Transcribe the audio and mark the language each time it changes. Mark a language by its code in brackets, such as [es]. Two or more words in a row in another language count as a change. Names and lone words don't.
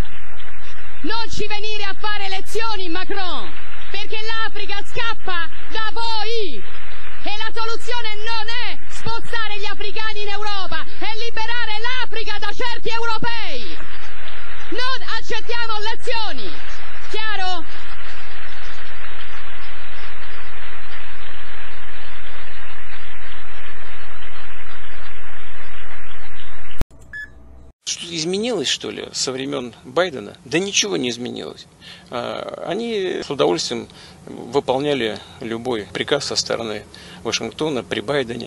[it] Non ci venire a fare lezioni, Macron, perché l'Africa scappa da voi e la soluzione non è spostare gli africani in Europa, è liberare l'Africa da certi europei. Non accettiamo lezioni, chiaro? [ru] Что-то изменилось, что ли, со времен Байдена? Да ничего не изменилось. Они с удовольствием выполняли любой приказ со стороны Вашингтона при Байдене.